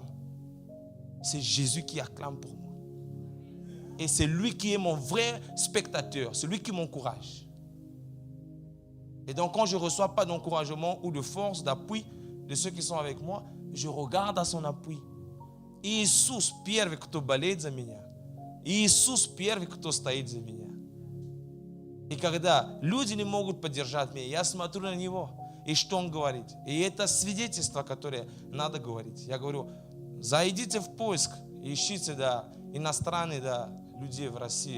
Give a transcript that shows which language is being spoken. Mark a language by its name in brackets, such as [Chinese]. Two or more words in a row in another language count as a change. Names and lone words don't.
[French] C'est Jésus qui acclame pour moi. Et c'est lui qui est mon vrai spectateur, c'est lui qui m'encourage. Et donc quand je ne reçois pas d'encouragement ou de force, d'appui de ceux qui sont avec moi, je regarde à son appui. [Russian] Иисус первый, кто болеет за меня. Иисус первый, кто стоит за меня. И когда люди не могут поддержать меня, я смотрю на Него, и что Он говорит. И это свидетельство, которое надо говорить. Я говорю, зайдите в поиск, ищите иностранных людей в России.